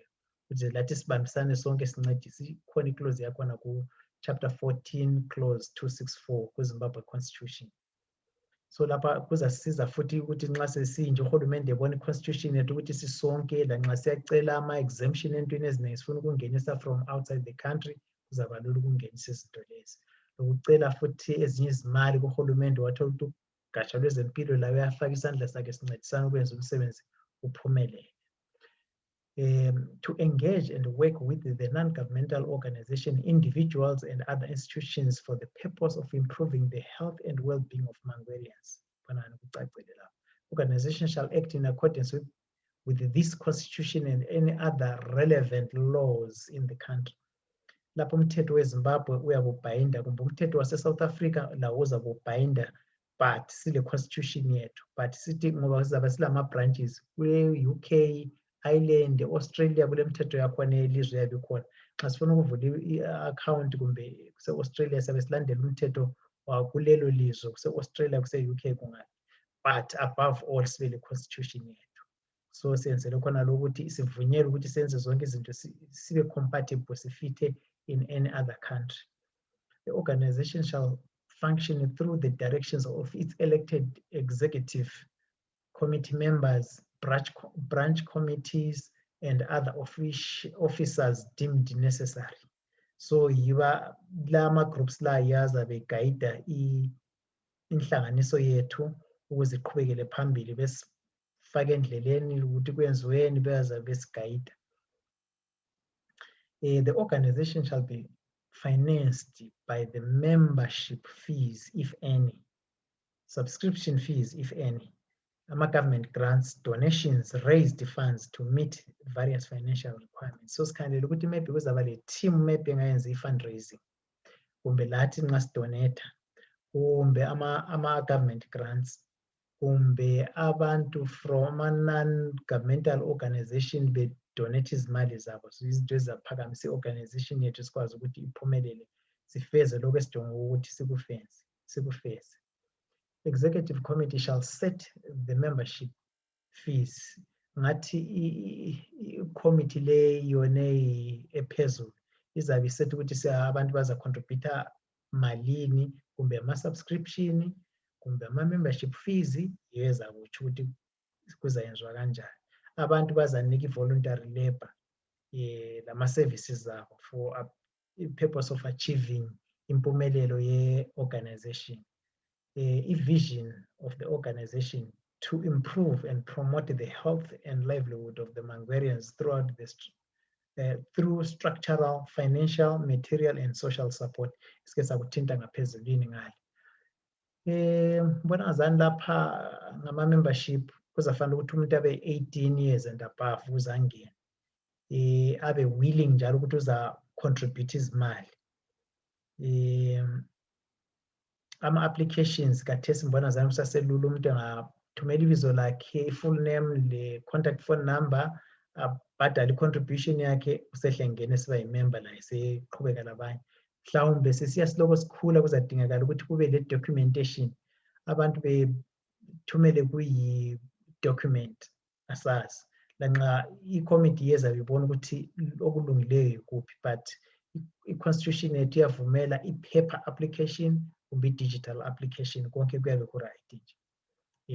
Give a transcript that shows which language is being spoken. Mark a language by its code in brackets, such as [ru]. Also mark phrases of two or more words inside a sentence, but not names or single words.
[nd] Ukuze lathi sibambisane sonke sincedise. Ikhona i-clause yakhona ku chapter 14 clause 264 kwiZimbabwe Constitution. So lapha kuzasisiza futhi ukuthi nxa sesinje uhulumende ebona i-constitution yethu ukuthi sisonke lanxa siyacela ama-exemption entweni eziningi sifuna ukungenisa [en] from outside the country, [nd] kuzaba lula ukungenisa izinto lezi. Lokucela futhi ezinye izimali kuhulumende wathola ukuthi ugatsha lwezempilo lawo uyafaka isandla sakhe sincedisana ukwenza umsebenzi uphumelele. [en] To engage and work with the non-governmental organization, individuals and other institutions for the purpose of improving the health and well-being of Mangwerians. Organization shall act in accordance with this constitution and any other relevant laws in the country. [nd] Lapho umthetho weZimbabwe uyakubhayinda kumbe umthetho wase-South Africa lawo uzakubhayinda, but sile constitution yethu, but sithi ngoba sizaba silama-branches kwe-UK, Ireland, Australia kule mithetho yakhona elizwe yabe khona. Xa sifuna ukuvula i-account kumbe kuse-Australia siyabe silandela umthetho wakulelo lizwe, kuse-Australia kuse-UK kungabi. [en] But above all [nd] sibe le constitution yethu. So siyenzele khona lokuthi sivunyelwe ukuthi senze zonke izinto sibe compatible sifithe [en] in any other country. The organization shall function through the directions of its elected executive committee members, branch committees, and other officers deemed necessary. [nd] So yiba lama groups la yazabe guide inhlanganiso yethu ukuze iqhubekele phambili besifake endleleni ukuthi kwenziweni beyazabe besigayida. [en] The organization shall be financed by the membership fees, if any, subscription fees, if any, government grants, donations, raised funds to meet various financial requirements. [nd] So sikhandlela ukuthi maybe kuzaba le team maybe engayenza i-fundraising, kumbe lathi nxa sidonate, kumbe ama- [en] government grants, [nd] kumbe abantu [en] from a non-governmental organization donate [nd] izimali zabo. So izinto ezizaphakamisa i-organization yethu sikwazi ukuthi iphumelele sifeze lokho esidinga ukuthi sikufeze. [en] Executive committee shall set the membership fees. [nd] Ngathi i-committee le yone ephezulu izabe isethe ukuthi abantu baza contribute malini, kumbe ama-subscription, kumbe ama- [en] membership fees, [nd] yezakutsho ukuthi kuzayenziwa kanjani. Abantu bazanika i- [en] voluntary labor [nd] lama-services zabo [en] for the purpose of achieving [nd] impumelelo ye-organization. [en] A vision of the organization to improve and promote the health and livelihood of the Mangwerians throughout through structural, financial, material, and social support. [nd] Isike sakuthinta ngaphezulwini ngale. Mbona ngazani lapha ngama-membership kuzafanele ukuthi umuntu abe 18 [en] years and above [nd] ukuze angene. Abe willing njalo ukuthi uza-contribute izimali. Ama-applications kathesi mbona zami kusaselula umuntu angathumela ibizo lakhe, i- [en] full name, [nd] le- [en] contact phone number, [nd] abhadale i-contribution yakhe, usehle ngene siba yi-member la seqhubeka labanye. Mhlawumbe sesiya siloko sikhula kuzadingakala ukuthi kube le-documentation, abantu bethumele kuyi-document asazi. Lanxa i-committee yeza bibona ukuthi okulungileyo yikuphi, but i-constitution yethu iyavumela i- [en] paper application [nd] kumbe i- [en] digital application, [nd] konke kuyabe ku-right nje.